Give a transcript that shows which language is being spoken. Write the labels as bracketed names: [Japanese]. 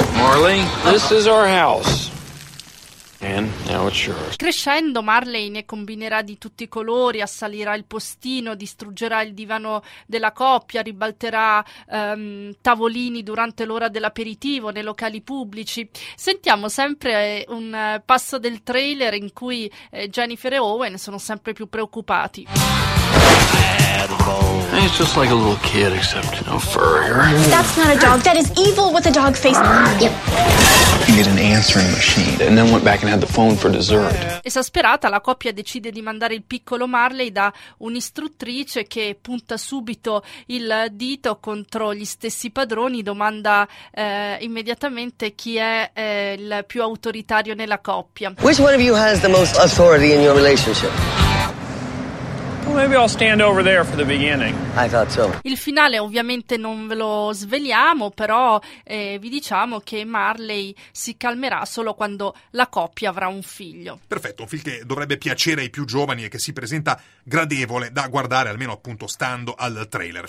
[English] Marley, this is our house. And now it's yours. [Italian] Crescendo, Marley ne combinerà di tutti i colori, assalirà il postino, distruggerà il divano della coppia, ribalterà tavolini durante l'ora dell'aperitivo nei locali pubblici. Sentiamo sempre un passo del trailer in cui Jennifer e Owen sono sempre più preoccupati. [English] He's just like a little kid, except no furrier. That's not a dog. That is evil with a dog face. Yep. He made an answering machine and then went back and had the phone for dessert. [Italian] Esasperata, la coppia decide di mandare il piccolo Marley da un'istruttrice che punta subito il dito contro gli stessi padroni, domanda immediatamente chi è il più autoritario nella coppia. [English] Which one of you has the most authority in your relationship? Maybe I'll stand over there for the beginning. I thought so. [Italian] Il finale ovviamente non ve lo sveliamo, però vi diciamo che Marley si calmerà solo quando la coppia avrà un figlio. Perfetto, un film che dovrebbe piacere ai più giovani e che si presenta gradevole da guardare, almeno appunto stando al trailer.